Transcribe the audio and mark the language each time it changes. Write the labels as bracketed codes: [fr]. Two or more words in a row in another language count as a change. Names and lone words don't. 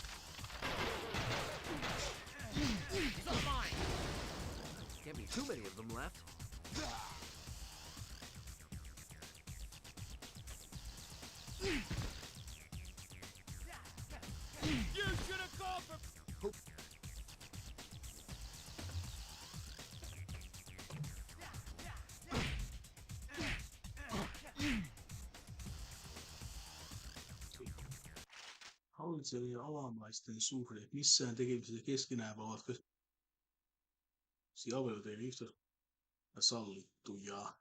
[en] He's all mine. Can't be too many of them left. You should have called for. [fi] Hallitsijoiden ja alamaisten suhde. Missään tekemisessä keskenään ovatko avioliitot yhtä sallittuja.